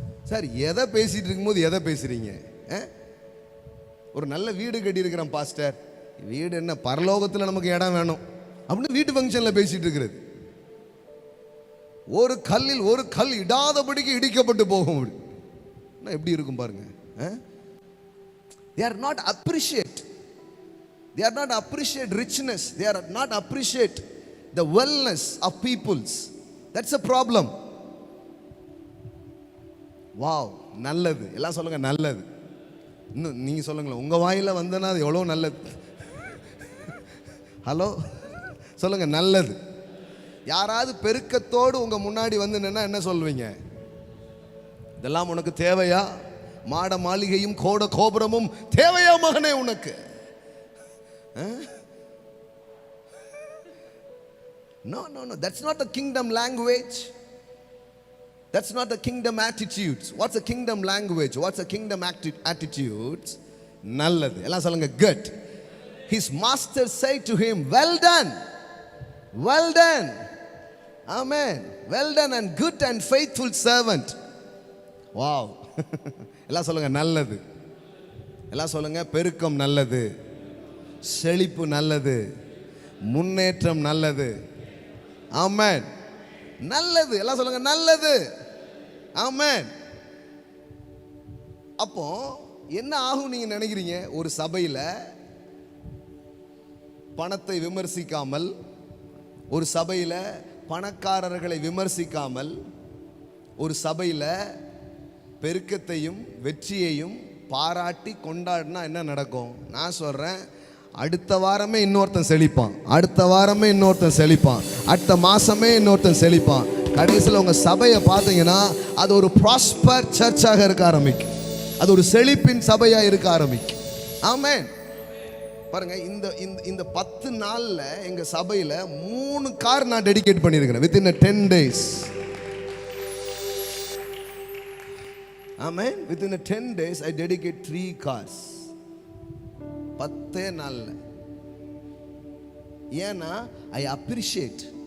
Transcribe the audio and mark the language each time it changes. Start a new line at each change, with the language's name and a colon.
Tamil: Sir எதை பேசிகிட்டு இருக்கும்போது எதை பேசுகிறீங்க? ஒரு நல்ல வீடு கட்டியிருக்கிறேன் பாஸ்டர், வீடு என்ன பரலோகத்தில் நமக்கு இடம் வேணும் அப்படின்னு வீட்டு ஃபங்க்ஷனில் பேசிகிட்டு இருக்கிறது. ஒரு கல்லில் ஒரு கல் இடாதபடிக்கு இடிக்கப்பட்டு போகும். எப்படி இருக்கும் பாருங்க.
English: They are not appreciate. They are not appreciate richness. They are not appreciate the wellness of peoples. That's a problem.
Tamil: Wow, நல்லது. எல்லாம் சொல்லுங்க நல்லது. இன்னும் நீங்க சொல்லுங்களேன், உங்க வாயில வந்தனா அது எவ்வளவு நல்லது. ஹலோ சொல்லுங்க நல்லது. யாராவது பெருக்கத்தோடு உங்க முன்னாடி வந்து நின்னா என்ன சொல்வீங்க? இதெல்லாம் உனக்கு தேவையா? மாட மாளிகையும் கோட கோபுரமும் தேவையா மகனே உனக்கு?
English: No, no, no. That's not the kingdom language. That's not the kingdom attitudes. What's a kingdom language? What's a kingdom attitudes?
Tamil: நல்லது. எல்லாம் சொல்லுங்க good.
English: His master said to him, well done, well done. ஆமென். Well done and good and faithful servant.
Tamil: Wow. எல்லாம் சொல்லுங்க நல்லது. எல்லாம் சொல்லுங்க பெருக்கம் நல்லது, செழிப்பு நல்லது, முன்னேற்றம் நல்லது. ஆமென். நல்லது. எல்லாம் சொல்லுங்க நல்லது. ஆமென். அப்போ என்ன ஆகும் நீங்க நினைக்கிறீங்க? ஒரு சபையில பணத்தை விமர்சிக்காமல், ஒரு சபையில பணக்காரர்களை விமர்சிக்காமல், ஒரு சபையில பெருக்கத்தையும் வெற்றியையும் பாராட்டி கொண்டாடினா என்ன நடக்கும்? நான் சொல்றேன், அடுத்த வாரமே இன்னொருத்தன் செழிப்பான், அடுத்த வாரமே இன்னொருத்தன் செழிப்பான், அடுத்த மாசமே இன்னொருத்தன் செழிப்பான். கடைசியில் உங்க சபையை பார்த்தீங்கன்னா அது ஒரு ப்ராஸ்பர் சர்ச்சாக இருக்க ஆரம்பிக்கும், அது ஒரு செழிப்பின் சபையா இருக்க ஆரம்பிக்கும். ஆமென். பாருங்க, இந்த 10 நாள்ல எங்க சபையில 3 கார் நான் டெடிகேட் பண்ணியிருக்கிறேன்
English: within a 10 days.
Tamil: Amen.
English: within a 10 days I dedicate 3 cars.
Tamil: 10 நாள்ல. ஏன்னா
English: I appreciate.